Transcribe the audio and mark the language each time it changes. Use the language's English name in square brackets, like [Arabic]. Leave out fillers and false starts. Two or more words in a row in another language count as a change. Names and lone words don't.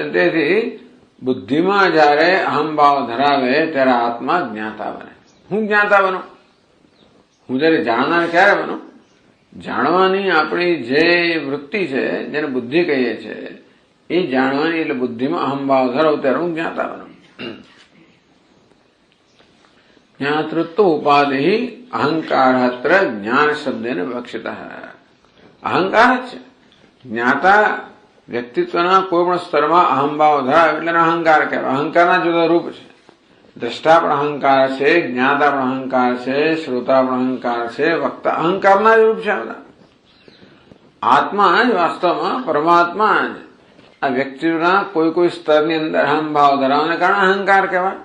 [Gujarati] તેથી બુદ્ધિમાં જયારે અહંભાવ ધરાવે ત્યારે આત્મા જ્ઞાતા બને. હું જ્ઞાતા બનું? હું જયારે જાણનાર ક્યારે બનું? જાણવાની આપણી જે વૃત્તિ છે, જેને બુદ્ધિ કહીએ છીએ, એ જાણવાની એટલે બુદ્ધિમાં અહંભાવ ધરાવ ત્યારે હું જ્ઞાતા બનું. [Sanskrit] ज्ञातृत्व उपाधि अहंकार ज्ञान शब्देन विवक्षितः अहंकार [Gujarati] જ છે. જ્ઞાતા વ્યક્તિત્વના કોઈ પણ સ્તરમાં અહંભાવ ધરાવે એટલે અહંકાર કહેવાય. અહંકારના જુદા રૂપ છે. દ્રષ્ટા પણ અહંકાર છે, જ્ઞાતા પણ અહંકાર છે, શ્રોતા પણ અહંકાર છે, વક્તા અહંકારના જ રૂપ છે. બધા આત્મા જ વાસ્તવમાં પરમાત્મા જ આ વ્યક્તિના કોઈ કોઈ સ્તરની અંદર અહંભાવ ધરાવવાને કારણે અહંકાર કહેવાય.